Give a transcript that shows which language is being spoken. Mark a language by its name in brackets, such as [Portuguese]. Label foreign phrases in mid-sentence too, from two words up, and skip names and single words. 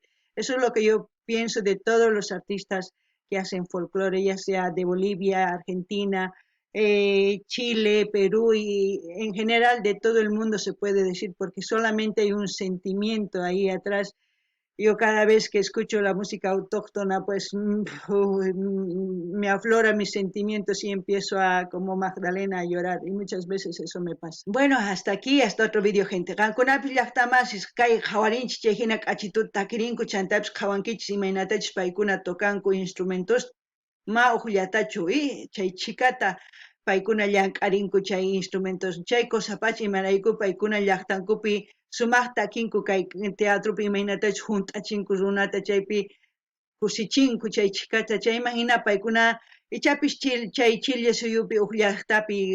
[Spanish] Eso es lo que yo pienso de todos los artistas que hacen folclore, ya sea de Bolivia, Argentina, Chile, Perú y en general de todo el mundo se puede decir, porque solamente hay un sentimiento ahí atrás. Yo cada vez que escucho la música autóctona, pues me aflora mis sentimientos y empiezo a, como Magdalena, a llorar. Y muchas veces eso me pasa. Bueno, hasta aquí, hasta otro vídeo, gente. [Quechua] Qankunapi llaqtamas, kay hawarinchis chayhina k'achituta takirinku, chantapis qhawankichis imaynatachis paykuna tokanku instrumentos ma uqllatachu, chay chikata paykuna llank'arinku chay instrumentos chay cosapacha imarayku paykuna llaqtankupi sumaqta kinku kay teatrupi imaynatachus hunt'achinku runata chaypi kusichinku chay chikata chayman hina paykuna ichapis chay Chile suyupi uk llaqtapi